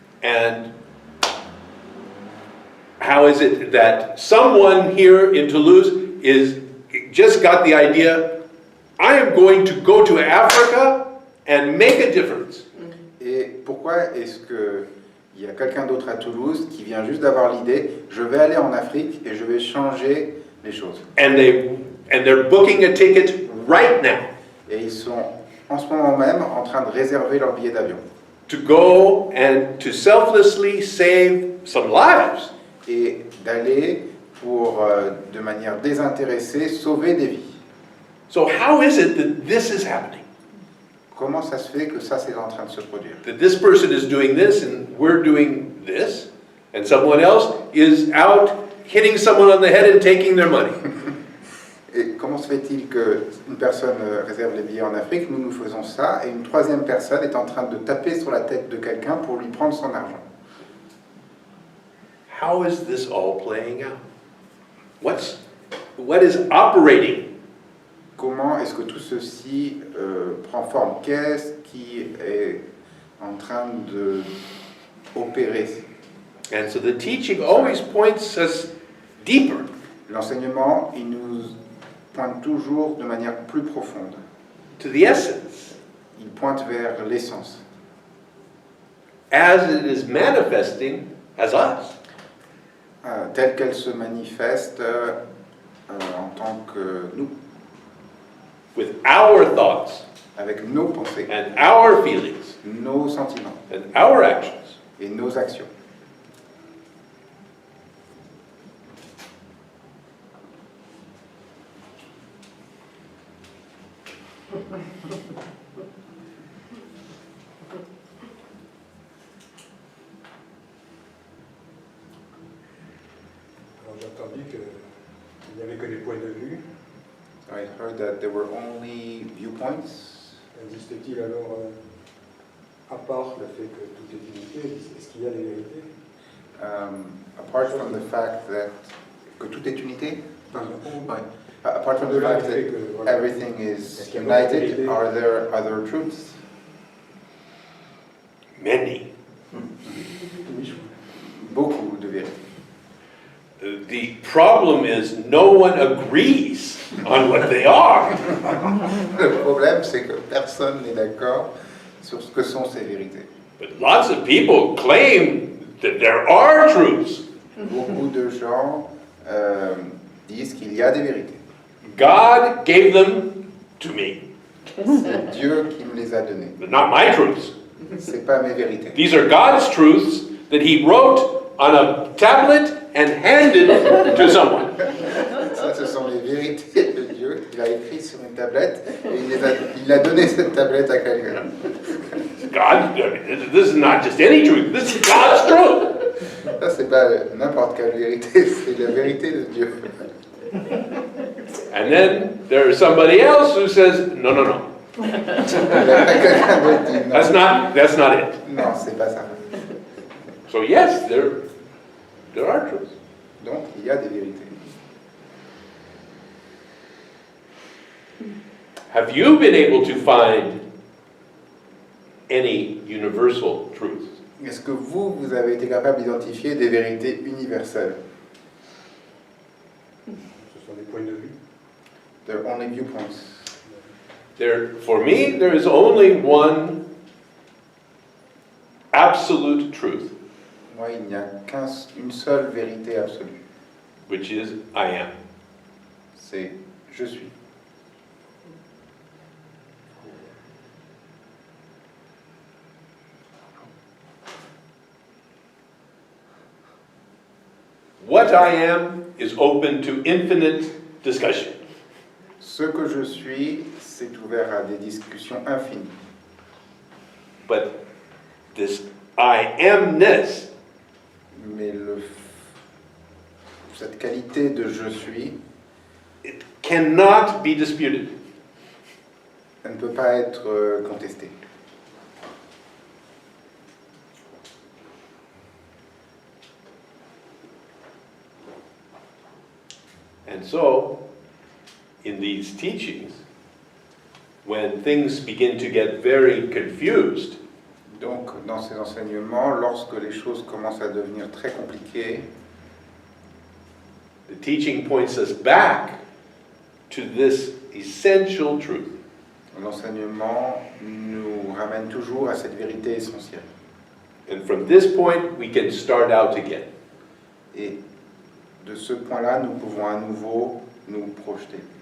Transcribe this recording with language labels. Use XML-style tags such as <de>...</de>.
<en>And how is it that someone here in Toulouse just got the idea, I am going to go to Africa and make a difference?</en> <fr>Et pourquoi est-ce qu'il y a quelqu'un d'autre à Toulouse qui vient juste d'avoir l'idée, je vais aller en Afrique et je vais changer les choses?</fr> <en>And they're booking a ticket right now</en> <fr>Et ils sont en ce moment même en train de réserver leur billet d'avion.</fr> <en>to go and to selflessly save some lives.</en> <fr>Et d'aller pour, de manière désintéressée, sauver des vies.</fr> <en>So how is it that this is happening?</en> <fr>Comment ça se fait que ça, c'est en train de se produire?</fr> <en>That this person is doing this and we're doing this, and someone else is out hitting someone on the head and taking their money.</en> <fr>Et comment se fait-il qu'une personne réserve les billets en Afrique, nous faisons ça, et une troisième personne est en train de taper sur la tête de quelqu'un pour lui prendre son argent?</fr> <en>How is this all playing out? What is operating?</en> <fr>Comment est-ce que tout ceci prend forme? Qu'est-ce qui est en train d'opérer?</fr> <en>And so the teaching always points us deeper.</en> <fr>L'enseignement, il nous pointe toujours de manière plus profonde.</fr> <en>To the essence,</en> <fr>Il pointe vers l'essence,</fr> <en>as it is manifesting as us.</en> <fr>telle qu'elle se manifeste en tant que nous,</fr> <en>With our thoughts</en> <fr>avec nos pensées,</fr> <en>and our feelings</en> <fr>nos sentiments</fr> <en>and our actions.</en> <fr>et nos actions. Alors j'ai entendu qu'il n'y avait que des points de vue.</fr> <en>I heard that there were only viewpoints.</en> <fr>Existe-t-il alors, à part le fait que tout est unité, est-ce qu'il y a des vérités?</fr> <en>Apart from the fact that</en> <fr>que tout est unité. Ou-</fr> <en>Ouais. Apart from the</en> <fr>Au-delà</fr> <en>fact</en> <fr>du fait</fr> <en>that</en> <fr>que, voilà,</fr> <en>everything is</en> <fr>Est-ce qu'il y a d'autres</fr> <en>united,</en> <fr>vérités?</fr> <en>are there other truths? Many.</en> <fr>oui, je- Beaucoup de vérités.</fr> <en>The problem is no one agrees on what they are.</en> <fr>Le problème, c'est que personne n'est d'accord sur ce que sont ces vérités.</fr> <en>But lots of people claim that there are truths.</en> <fr>Beaucoup de gens disent qu'il y a des vérités.</fr> <en>God gave them to me.</en> <fr>C'est Dieu qui me les a données.</fr> <en>They're not my truths.</en> <fr>C'est pas mes vérités.</fr> <en>These are God's truths that He wrote on a tablet and handed to someone.</en> <fr>Ça, ce sont les vérités de Dieu qu'il a écrites sur une tablette et il a donné cette tablette à quelqu'un.</fr> <en>God, this is not just any truth, this is God's truth.</en> <fr>Ça, c'est pas n'importe quelle vérité, c'est la vérité de Dieu.</fr> <en>And then there is somebody else who says, no, no, no,</en> <fr>Il y a quelqu'un d'autre qui dit non.</fr> <en>that's not it.</en> <fr>Non, c'est pas ça.</fr> <en>So yes, there are truths.</en> <fr>Donc, il y a des vérités.</fr> <en>Have you been able to find any universal truths?</en> <fr>Est-ce que vous avez été capable d'identifier des vérités universelles? Ce sont des points de vue.</fr> <en>There are only viewpoints. For me, there is only one absolute truth,</en> <fr>Moi, il n'y a qu'une seule vérité absolue.</fr> <en>which is I am.</en> <fr>C'est je suis.</fr> <en>What I am is open to infinite discussion.</en> <fr>Ce que je suis, c'est ouvert à des discussions infinies.</fr> <en>But this I amness</en> <fr>Mais cette qualité de je suis,</fr> <en>it cannot be disputed.</en> <fr>elle ne peut pas être contestée.</fr> <en>And so, in these teachings, when things begin to get very confused,</en> <fr>Donc, dans ces enseignements, lorsque les choses commencent à devenir très compliquées,</fr> <en>the teaching points us back to this essential truth.</en> <fr>l'enseignement nous ramène toujours à cette vérité essentielle.</fr> <en>And from this point, we can start out again.</en> <fr>Et de ce point-là, nous pouvons à nouveau nous projeter.</fr>